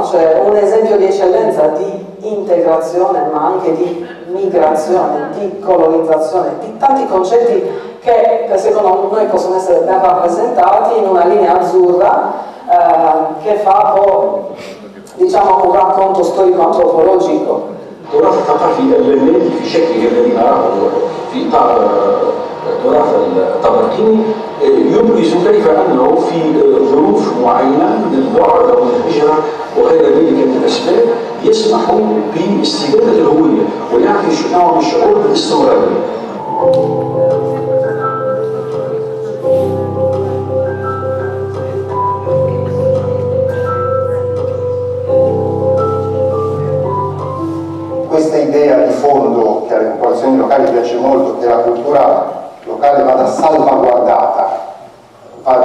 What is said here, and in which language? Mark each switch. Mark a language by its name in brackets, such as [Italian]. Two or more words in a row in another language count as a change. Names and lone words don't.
[Italian] Cioè un esempio di eccellenza di integrazione ma anche di migrazione, di colonizzazione, di tanti concetti che secondo noi possono essere ben rappresentati in una linea azzurra che fa diciamo un racconto storico-antropologico. [Arabic] التراث الثقافي اللبناني في شكله الذي نراه في اطار التراث الطبرقيني يبرز كيف انه في ظروف معينه من البعد او الهجره وغير ذلك من الاسباب يسمح باستدامه الهويه ويعطي نوع من الشعور بالاستمراريه. [Italian] Questa idea di fondo che alle popolazioni locali piace molto, che la cultura locale vada salvaguardata,